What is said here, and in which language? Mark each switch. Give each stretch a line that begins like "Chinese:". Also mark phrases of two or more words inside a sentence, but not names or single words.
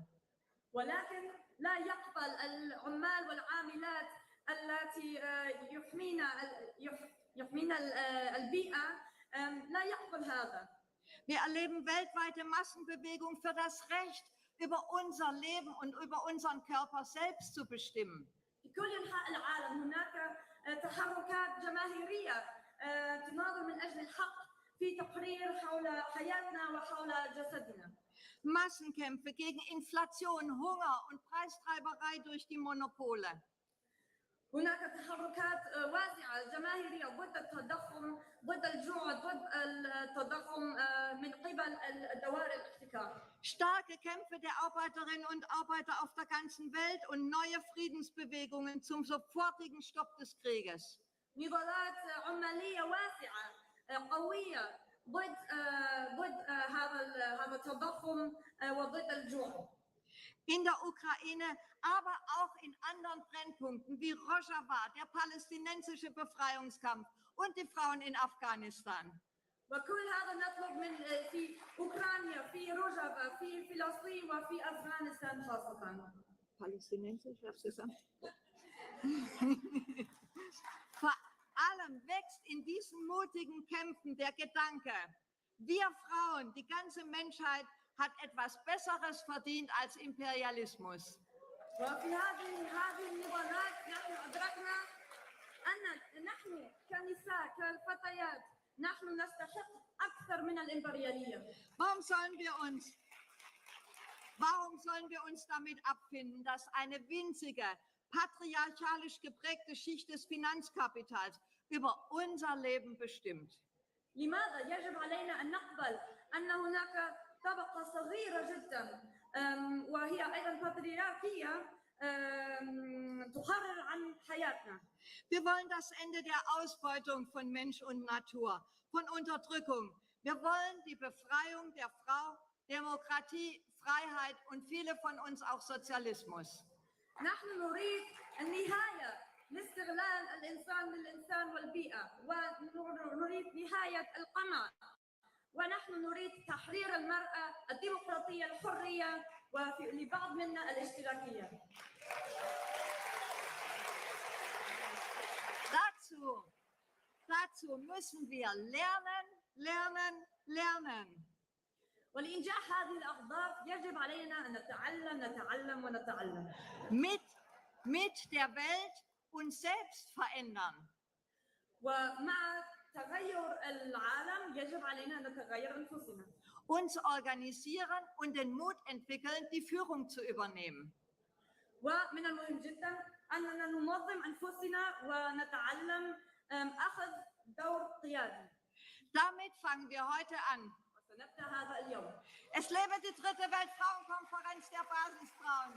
Arabic: ولكن لا يقبل العمال والعاملات التي يحمين البيئة، لا يقبل هذا.
German: Wir erleben weltweite Massenbewegungen für das Recht, über unser Leben und über unseren Körper selbst zu bestimmen.
Arabic: في كل أنحاء العالم هناك تحركات جماهيرية تناضل من أجل الحق في تقرير حول حياتنا وحول جسدنا.
German: Massenkämpfe gegen Inflation, Hunger und Preistreiberei durch die Monopole.
Arabic: هناك تحركات واسعة جماهيرية ضد التضخم، ضد الجوع، ضد التضخم من قبل دوائر الاحتكار.
German: Starke Kämpfe der Arbeiterinnen und Arbeiter auf der ganzen Welt und neue Friedensbewegungen zum sofortigen Stopp des Krieges.
Arabic: نضالات عمالية واسعة قوية ضد هذا التضخم وضد الجوع.
German: In der Ukraine, aber auch in anderen Brennpunkten wie Rojava, der palästinensische Befreiungskampf und die Frauen in Afghanistan.
Arabic: وكل هذا نطلب من في أوكرانيا، في روجافا، في فلسطين وفي أفغانستان خاصة.
German: Palästinensisch, hast du gesagt? Vor allem wächst in diesen mutigen Kämpfen der Gedanke, wir Frauen, die ganze Menschheit hat etwas Besseres verdient als Imperialismus.
Arabic: وفي هذه النضالات نحن أدركنا أن نحن كنساء كفتيات نحن نستحق أكثر من الإمبريالية.
German: Warum sollen wir uns damit abfinden, dass eine winzige, patriarchalisch geprägte Schicht des Finanzkapitals über unser Leben bestimmt?
Arabic: لماذا يجب علينا أن نقبل أن هناك طبقة صغيرة جدا وهي أيضا باترياركية تقرر عن حياتنا؟
German: Wir wollen das Ende der Ausbeutung von Mensch und Natur, von Unterdrückung. Wir wollen die Befreiung der Frau, Demokratie, Freiheit und viele von uns auch Sozialismus.
Arabic: نحن نريد النهاية لاستغلال الإنسان للإنسان والبيئة، ونريد نهاية القمع، ونحن نريد تحرير المرأة، الديمقراطية، الحرية، ولبعض منا الاشتراكية.
German: Dazu müssen wir lernen.
Arabic: ولإنجاح هذه الأهداف يجب علينا أن نتعلم ونتعلم.
German: Mit der Welt uns selbst verändern.
Arabic: ومع تغير العالم يجب علينا أن نتغير أنفسنا.
German: Uns organisieren und den Mut entwickeln, die Führung zu übernehmen.
Arabic: ومن المهم جدا أننا ننظم أنفسنا ونتعلم أخذ دور قيادي.
German: Damit fangen wir heute an.
Arabic: وسنبدأ هذا اليوم.
German: Es lebe die dritte Weltfrauenkonferenz der Basisfrauen.